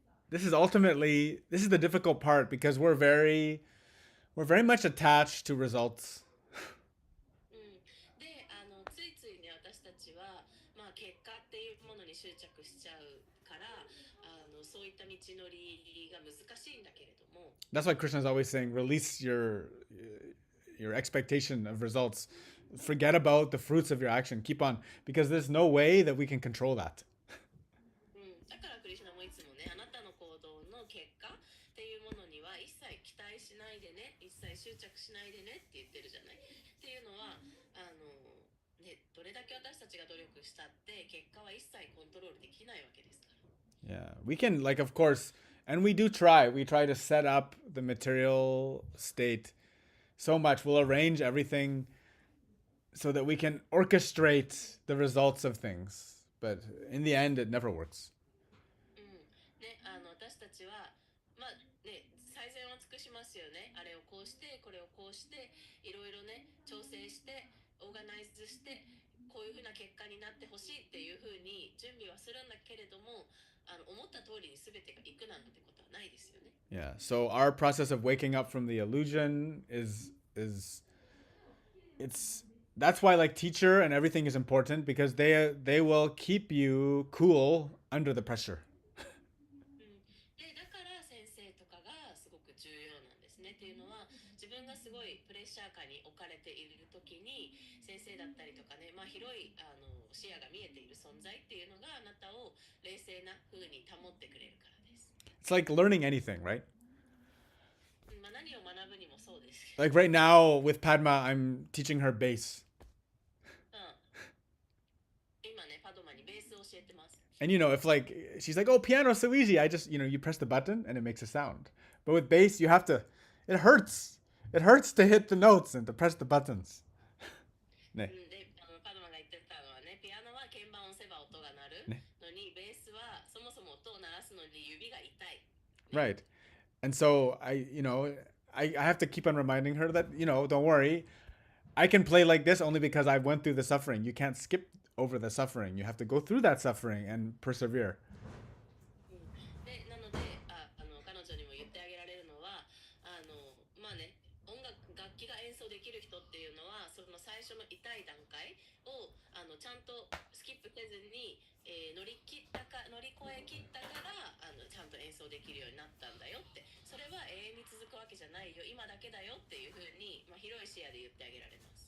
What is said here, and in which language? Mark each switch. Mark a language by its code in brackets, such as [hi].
[en] this is ultimately this is the difficult part because we're very much attached to results. [ja] でついついね私たちは、まあ、結果っていうものに執着しちゃうからそういった道のりが難しいんだけれども [en] That's why Krishna is always saying, release your expectation of results. Forget about the fruits of your action. Keep on, because there's no way that we can control that. だからクリシュナもいつもねあなたの行動の結果っていうものには一切期待しないでね一切執着しないでねって言ってるじゃないっていうのはね、どれだけ私たちが努力したって結果は一切コントロールできないわけですから。 Yeah, we can, like, of course, and we do try. We try to set up the material state so much. We'll arrange everything so that we can orchestrate the results of things. But in the end, it never works. [ja] ね、私たちは、まあね、最善を尽くしますよね。あれをこうして、これをこうして、いろいろね、調整して、オーガナイズして、こういうふうな結果になってほしいっていうふうに準備はするんだけれども、思った通りに全てがいくなんてことはないですよね。 [en] Yeah. So our process of waking up from the illusion is it's that's why like teacher and everything is important because they will keep you cool under the pressure. [ja] でだから先生とかがすごく重要なんですね。っていうのは自分がすごいプレッシャー下に置かれている時に先生だったりとかね、まあ、広い視野が見えている存在っていうのがあなたを冷静な風に保ってくれるからです。 [en] It's like learning anything, right? [ja] まあ、何を学ぶにもそうです。 [en] Like right now with Padma, I'm teaching her bass. [ja] 今ね、パドマにベースを教えてます。 [en] And you know, if like she's like, "Oh, piano's so easy. I just, you press the button and it makes a sound." But with bass, you have to it hurts. It hurts to hit the notes and to press the buttons. [ja] ね。で、パドマが言ってたのはね、ピアノは鍵盤を押せば音が鳴るのに、ベースはそもそも音を鳴らすのに指が痛い。 [en] Right. And so I have to keep on reminding her that, don't worry. I can play like this only because I went through the suffering. You can't skip over the suffering. You have to go through that suffering and persevere. [ja] でなので彼女にも言ってあげられるのはまあね楽器が演奏できる人っていうのはその最初の痛い段階をちゃんとスキップせずに、乗り越え切ったからちゃんと演奏できるようになったんだよってそれは永遠に続くわけじゃないよ今だけだよっていうふうに、まあ、広い視野で言ってあげられます。